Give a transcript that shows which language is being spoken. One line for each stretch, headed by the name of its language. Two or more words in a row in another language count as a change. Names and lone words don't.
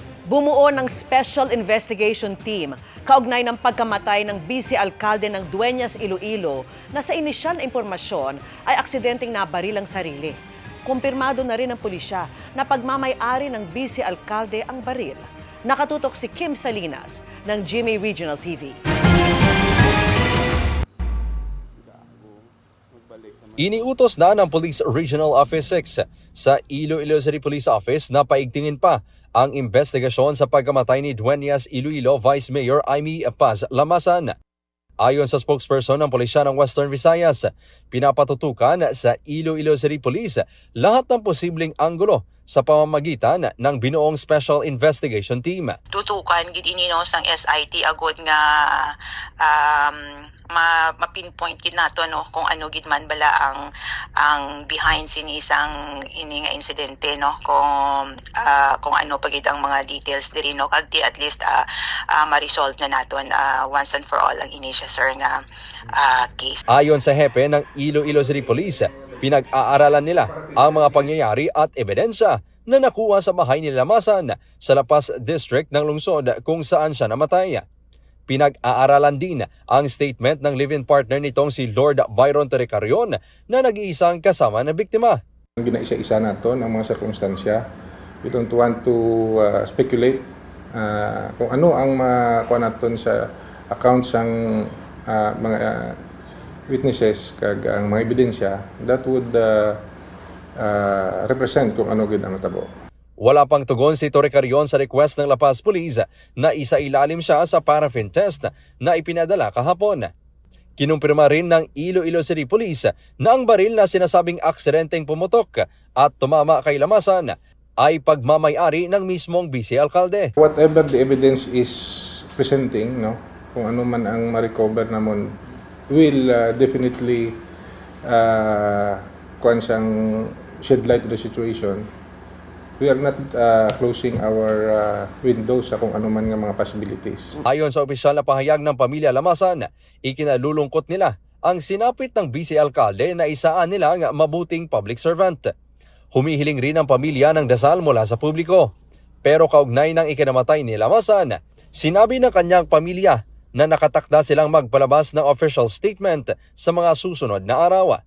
Filipino: Bumuo ng Special Investigation Team kaugnay ng pagkamatay ng vice alkalde ng Dueñas, Iloilo na sa inisyal na impormasyon ay aksidenteng nabaril ang sarili. Kumpirmado na rin ng pulisya na pagmamay-ari ng vice alkalde ang baril. Nakatutok si Kim Salinas ng GMA Regional TV. Iniutos na ng Police Regional Office 6 sa Iloilo City Police Office na paigtingin pa ang investigasyon sa pagkamatay ni Dueñas, Iloilo Vice Mayor Amy Paz Lamasan. Ayon sa spokesperson ng Pulisya ng Western Visayas, pinapatutukan sa Iloilo City Police lahat ng posibleng anggulo sa pamamagitan ng binuong Special Investigation Team.
Hiligaynon: Tutukan gid ini no sang SIT agud nga ma-pinpoint gid nato no kung ano gid man bala ang behind sinisang ini nga insidente no kung ano pa gid ang mga details diri no kag
English: at least
Hiligaynon: ma-resolve na naton
English: once and for all
Hiligaynon: ang ini siya sir nga case.
Filipino: Ayon sa hepe ng Iloilo City Police, pinag-aaralan nila ang mga pangyayari at ebidensya na nakuha sa bahay ni Lamasan sa La Paz District ng lungsod kung saan siya namatay. Pinag-aaralan din ang statement ng
English: live-in partner
Filipino: nitong si Lord Byron Torrecarion na nag-iisang kasama na biktima.
Hiligaynon: Ginaisa-isa natin ang mga sirkunstansya.
English: We don't want to speculate
Hiligaynon: kung ano ang makuha natin sa accounts ng mga witnesses kag ang mga ebidensya
English: that would represent
Hiligaynon: kung ano gid ang natabo.
Filipino: Wala pang tugon si Torrecarion sa request ng La Paz Police na isailalim siya sa paraffin test na ipinadala kahapon. Kinumpirma rin ng Iloilo City Police na ang baril na sinasabing aksidenteng pumutok at tumama kay Lamasan ay pagmamay-ari ng mismong vice alkalde.
English: Whatever the evidence is presenting,
Hiligaynon: no, kung ano man ang ma-recover namon,
English: will definitely shed light to the situation. We are not closing our windows
Hiligaynon: sa kung ano man nga mga
English: possibilities.
Filipino: Ayon sa opisyal na pahayag ng pamilya Lamasan, ikinalulungkot nila ang sinapit ng vice alkalde na isaan nila ng mabuting
English: public servant.
Filipino: Humihiling rin ang pamilya ng dasal mula sa publiko. Pero kaugnay ng ikinamatay ni Lamasan, sinabi ng kanyang pamilya na nakatakda silang magpalabas ng
English: official statement
Filipino: sa mga susunod na araw.